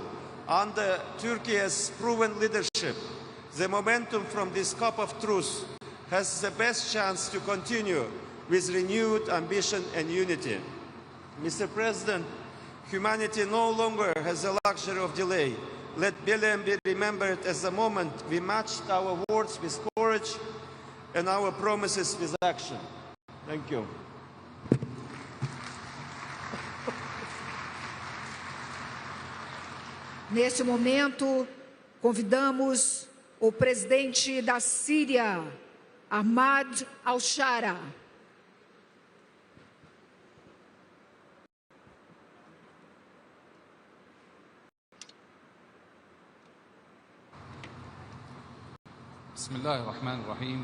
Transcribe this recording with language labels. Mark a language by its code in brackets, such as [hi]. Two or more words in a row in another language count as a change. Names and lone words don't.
[en] Under Turkey's proven leadership, the momentum from this cup of truth has the best chance to continue with renewed ambition and unity. Mr. President, humanity no longer has the luxury of delay. Let Belém be remembered as the moment we matched our words with courage and our promises with action. Thank you. [pt] Neste momento, convidamos o presidente da Síria, Ahmad al-Shara. [ar] بسم الله الرحمن الرحيم.